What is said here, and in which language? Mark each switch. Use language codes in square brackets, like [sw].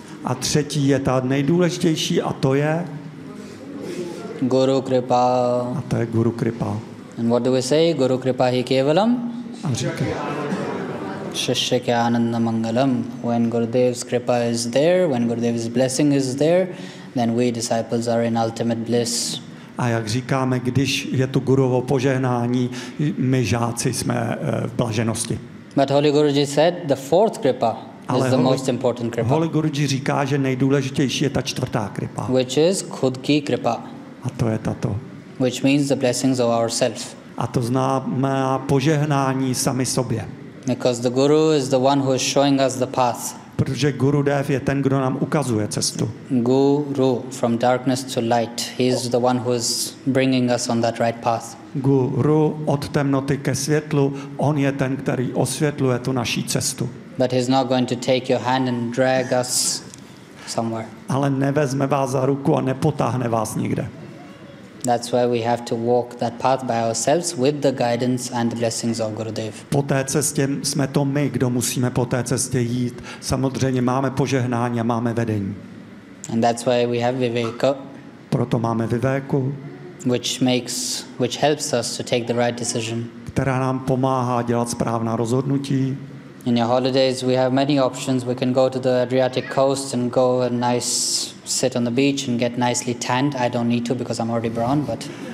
[cs] a třetí je ta nejdůležitější a to je [en] Guru kripa. [cs] A to je Guru kripa. [en] And what do we say? [sa] Guru kripa hi kevalam shishyakya ananda mangalam. [en] When Gurudev's kripa is there, when Gurudev's blessing is there, then we disciples are in ultimate bliss. [cs] A jak říkáme, když je tu gurovo požehnání, my žáci jsme v blaženosti. [en] But Holy Guruji said the fourth kripa is the most important kripa. [cs] Holy Guruji říká, že nejdůležitější je ta čtvrtá kripa. [en] Which is [hi] khud ki kripa. [cs] A to je tato. [en] Which means the blessings of ourselves. [cs] A to znamená požehnání sami sobě. [en] Because the guru is the one who is showing us the path. [cs] Protože Gurudev je ten, kdo nám ukazuje cestu. [en] Guru from darkness to light. He is the one who is bringing us on that right path. [cs] Guru od temnoty ke světlu, on je ten, který osvětluje tu naši cestu. [en] But he's not going to take your hand and drag us somewhere. [cs] Ale nevezme vás za ruku a nepotáhne vás nikde. [en] That's why we have to walk that path by ourselves with the guidance and the blessings of Gurudev. [cs] Po té cestě jsme to my, kdo musíme po té cestě jít. Samozřejmě máme požehnání a máme vedení. [en] And that's why we have Viveka. [cs] Proto máme Viveku. [en] Which helps us to take the right decision. [cs] Která nám pomáhá dělat správná rozhodnutí. [en] In your holidays we have many options. We can go to the Adriatic coast and go a nice sit on the beach and get nicely tanned. I don't need to because I'm already brown, but